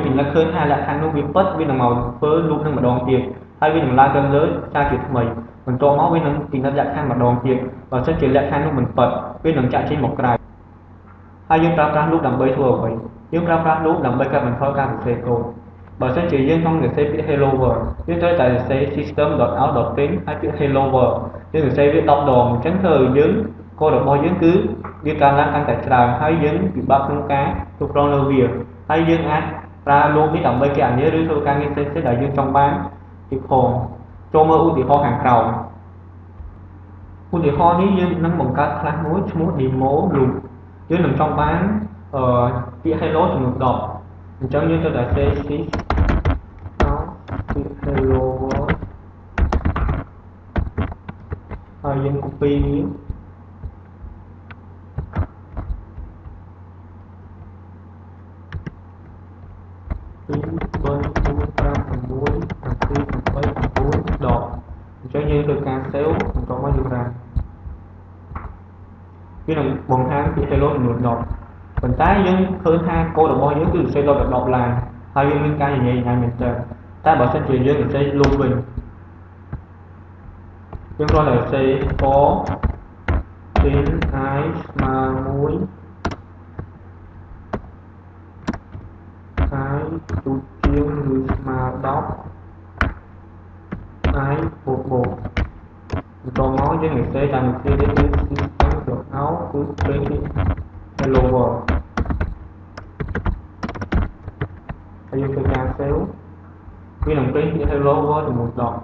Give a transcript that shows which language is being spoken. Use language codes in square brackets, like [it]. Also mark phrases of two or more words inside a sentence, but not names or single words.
[km] ពិនិត្យឃើញថាលក្ខខណ្ឌនោះវាពិតវានឹងមកធ្វើ loop នឹងម្ដងទៀតហើយវានឹងឡើងទៅលើសារជាថ្មីបន្ទាប់មកវានឹងពិនិត្យលក្ខខណ្ឌម្ដងទៀតបើសិនជាលក្ខខណ្ឌនោះមិនពិតវានឹងចាក់ចេញមក ក្រៅហើយយើងប្រើប្រាស់ loop ដើម្បីធ្វើអ្វីយើងប្រើប្រាស់ loop ដើម្បីកាត់បន្ថយការសរសេរកូដបើសិនជាយើងចង់សរសេរពាក្យ [en] hello world [km] យើង ត្រូវតែសរសេរ system.out.print ហើយពាក្យ [en] hello world [km] យើងសរសេរវា10ដងអញ្ចឹងធ្វើឲ្យយើងកូដរបស់យើងគឺ វាកើនឡើងកាន់តែច្រើនហើយយើងពិបាកក្នុងការគ្រប់គ្រងលើវាហើយយើងអាចប្រើ loop នេះដើម្បីគណនាឬធ្វើការងារផ្សេងៗដែលយើងចង់បានទៀតផងចូលមើលឧទាហរណ៍ខាងក្រោមឧទាហរណ៍នេះយើងនឹងបង្កើត class មួយឈ្មោះ demo loop យើងនឹងចង់បានពាក្យ hello ចំនួន10អញ្ចឹងយើងត្រូវតែ [en] say this [km] ពាក្យ [en] hello world [km] ហើយយើង copy អញ្ចឹងយើងធ្វើការ save បន្តមកយើងរ៉ាវានឹងបង្ហាញ ពី hello ចំនួន10ប៉ុន្តែយើងឃើញថាកូដរបស់យើងគឺសរសេរដល់10ឡានហើយយើងមានការញញែងមែនតើតែបើសិនជាយើងសរសេរ loop វិញយើងគ្រាន់តែសរសេរ for in I ស្មើ1 I ទូជាងឬស្មើ 10I បូកបន្តមកយើងនិយាយតាមវិធីនេះគឺ system.out គឺ [en] print hello world [km] ហើយយើងធ្វើការ save វានឹង [en] print hello world [km] ចំនួន10